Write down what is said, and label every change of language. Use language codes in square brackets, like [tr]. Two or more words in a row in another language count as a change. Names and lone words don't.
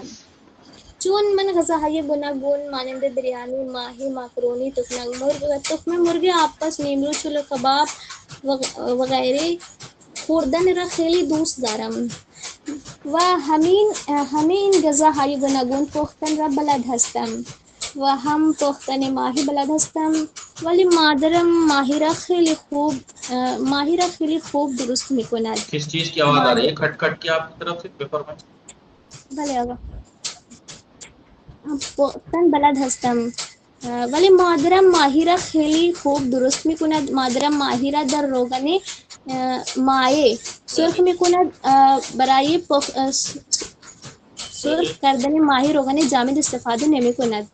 [fa] چون من غذاهای گوناگون مانند بریانی، ماهی، ماکرونی، تخم مرغ آبپز، نیمرو، چلو کباب وغیره خوردن را خیلی دوست دارم و همه این غذاهای گوناگون پختن را بلد هستم و هم پختن ماهی بلد هستم ولی مادرم ماهی را خیلی خوب درست میکند. [ur] کس چیز کی آواز آ رہی ہے کھٹ کھٹ کی آپ کی طرف سے؟ بفرمائیں. [fa] بله آقا، پختن بلد هستم ولی مادرم ماهی را خیلی خوب درست میکند. مادرم ماهی را در روغن مایع سرخ میکند. برای سرخ کردن ماهی روغن جامد استفاده نمی کند.